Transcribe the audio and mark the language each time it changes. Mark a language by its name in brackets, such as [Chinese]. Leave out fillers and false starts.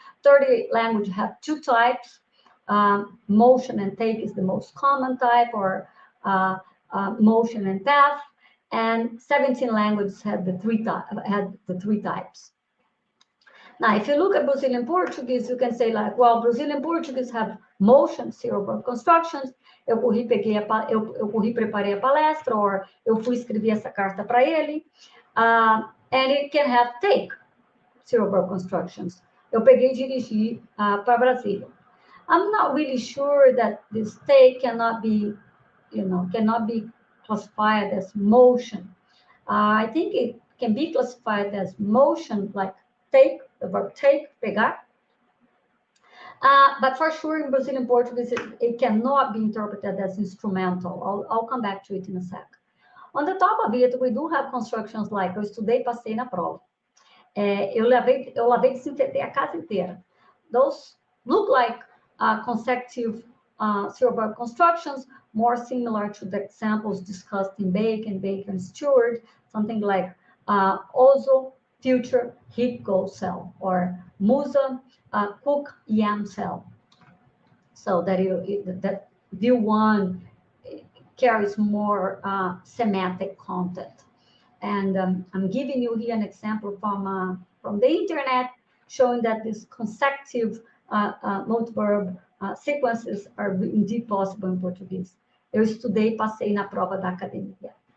[English] 30 languages have 2 types. Motion and take is the most common type, or motion and path. And 17 languages have the 3 types. Now, if you look at Brazilian Portuguese, you can say like, well, Brazilian Portuguese have motion zero verb constructions. [Portuguese] Eu corri, preparei a palestra, or eu fui escrever essa carta para ele. [English] And it can have take zero verb constructions. [Portuguese] Eu peguei e dirigi para Brasília. [English] I'm not really sure that the state cannot be, cannot be classified as motion. I think it can be classified as motion, like take, the verb take, pegar. But for sure, in Brazilian Portuguese, it cannot be interpreted as instrumental. I'll come back to it in a sec. On the top of it, we do have constructions like [Portuguese] eu estudei, passei na prova. Eu lavei, desinfetei a casa inteira. [English] Those look like consecutive verb constructions, more similar to the examples discussed in bake and steward, something like also future heat go sell, or musa cook yam sell. So that view one carries more semantic content. And I'm giving you here an example from the internet showing that these consecutive multi-verb sequences are indeed possible in Português. [Portuguese] Eu estudei, passei na prova da academia.